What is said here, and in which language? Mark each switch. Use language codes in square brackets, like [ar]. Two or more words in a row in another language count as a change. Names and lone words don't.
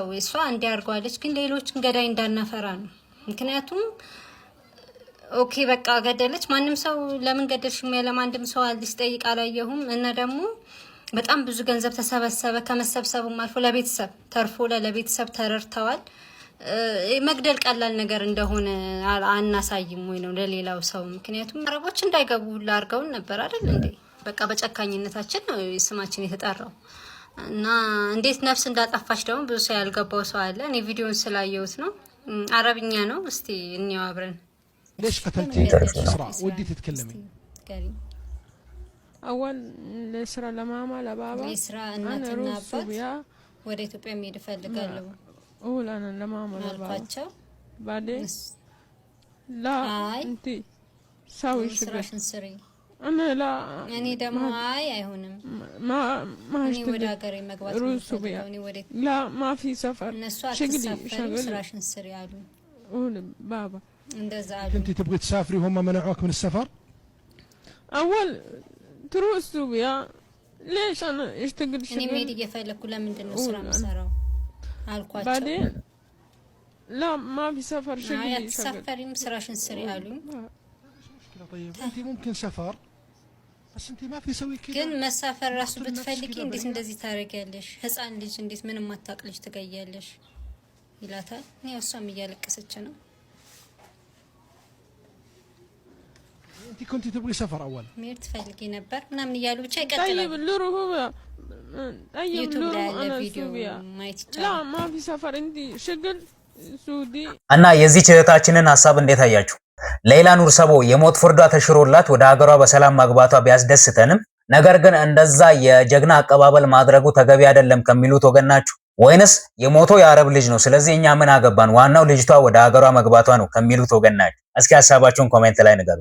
[am] እሷ እንዲያርጓለች ግን ሌሎችን ገዳይ እንዳናፈራ ነው። ምክንያቱም ኦኬ በቃ ገደለች ማንም ሰው ለምን ገደልሽ ለማንድም ሰው አልጠይቅ አላየሁም። እና ደግሞ በጣም ብዙ ገንዘብ ተሰበሰበ። ከመሰብሰቡም አልፎ ለቤተሰብ ተርፎ ለቤተሰብ ተረርተዋል። መግደል ቀላል ነገር እንደሆነ አናሳይም ወይ ነው ለሌላው ሰው። ምክንያቱም አረቦች እንዳይገቡ ሁሉ አድርገውን ነበር አይደል እንዴ? በቃ በጨካኝነታችን ነው ስማችን የተጠራው። እና እንዴት ነፍስ እንዳጠፋች ደግሞ ብዙ ሰው ያልገባው ሰው አለ። እኔ ቪዲዮን ስላየሁት ነው። አረብኛ ነው። እስቲ እንየው አብረን። [ar] ليش قتلتي إسراء؟ ودي تتكلمي. أول لإسراء لماما لبابا. [am] لإسراء እናትና አባት ወደ ኢትዮጵያ መሄድ ፈልጋለሁ። [ar] أول أنا لماما لبابا. بعدين لا أنت سوي شغل. أنا لا يعني دم هاي አይሆንም ما [am] هشتغل ወደ ሀገሬ መግባት [ar] لا ما في سفر [am] شغلي ስራሽን ስሪ ያሉ [ar] قول بابا انت تبغي تسافري وهم منعوك من السفر؟ اول تروح سوريا ليش انا اشتغل شغل [am] እኔ መሄድ እየፈለኩ ለምንድን ነው ስራ የምሰራው አልኳቸው [ar] بعدين لا ما في سفر شغل [am] አትሳፈሪም ስራሽን ስሪ አሉኝ [ar] طيب انت ممكن سفر بس انت ما في سوي كذا [am] ግን መሳፈር ራሱ ብትፈልጊ እንዴት እንደዚህ ታረጋለሽ ህፃን ልጅ እንዴት ምንም ማታቅልሽ ትገያለሽ ይላታል እኔ እሷም እያለቀሰች ነው [ar] انت كنت تبغي سفر اول [am] መሄድ ትፈልጊ ነበር ምናምን እያሉ ብቻ ይቀጥላል [ar] طيب اللورو هو طيب اللورو انا سوريا لا ما في سفر عندي شغل سعودي [am] እና የዚህ እህታችንን ሐሳብ እንዴት አያችሁ ሌላ ኑር ሰቦ የሞት ፍርዷ ተሽሮላት ወደ ሀገሯ በሰላም ማግባቷ ቢያስደስተንም ነገር ግን እንደዛ የጀግና አቀባበል ማድረጉ ተገቢ አይደለም ከሚሉት ወገን ናችሁ ወይንስ የሞተው የአረብ ልጅ ነው ስለዚህ እኛ ምን አገባን ዋናው ልጅቷ ወደ ሀገሯ መግባቷ ነው ከሚሉት ወገን ናችሁ እስኪ ሐሳባችሁን ኮሜንት ላይ ንገሩ